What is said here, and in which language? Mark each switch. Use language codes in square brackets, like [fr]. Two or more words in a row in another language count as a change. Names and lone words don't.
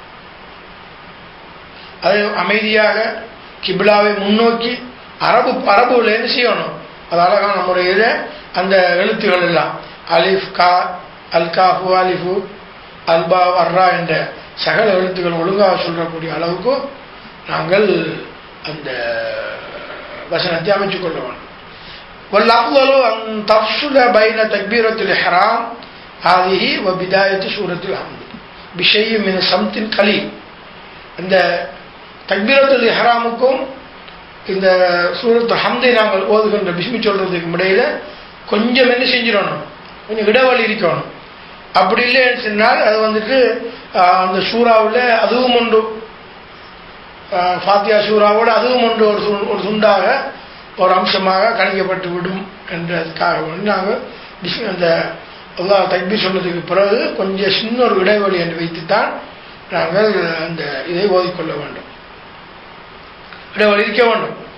[ta] அது அமைதியாக கிப்லாவை முன்னோக்கி அரபுல என்ன செய்யணும், அது அழகான முறையில் அந்த எழுத்துக்கள் எல்லாம் அலிஃப் கா அல் காஃபு அலிஃபு அல்பா அர்ரா என்ற சகல எழுத்துக்கள் ஒழுங்காக சொல்லக்கூடிய அளவுக்கு நாங்கள் அந்த வசனத்தை அமைச்சுக் கொள்ள வேண்டும். [ar] والأفضل أن تفصل بين تكبيرة الإحرام هذه وبداية سورة الحمد بشيء من صمت قليل. [ta] இந்த [ar] تكبيرة الإحرام [ta] இந்த சூரத்துல் ஹம்தை நாங்கள் ஓதுகின்ற பிஸ்மி சொல்றதுக்கு இடையில கொஞ்சம் என்ன செஞ்சிடணும், கொஞ்சம் இடைவெளி இருக்கணும். அப்படி இல்லைன்னு சொன்னால் அது வந்துட்டு அந்த சூறாவில் அதுவும் ஒன்று, ஃபாத்தியா சூறாவோடு அதுவும் ஒன்று ஒரு துண்டாக ஒரு அம்சமாக கணிக்கப்பட்டு விடும் என்றதுக்காக வந்து நாங்கள் அந்த அல்லாஹ் தக்பீர் சொன்னதுக்கு பிறகு கொஞ்சம் சின்ன ஒரு இடைவெளி என்று வைத்துத்தான் நாங்கள் அந்த இதை ஓதிக்கொள்ள வேண்டும், இடைவெளி இருக்க வேண்டும்.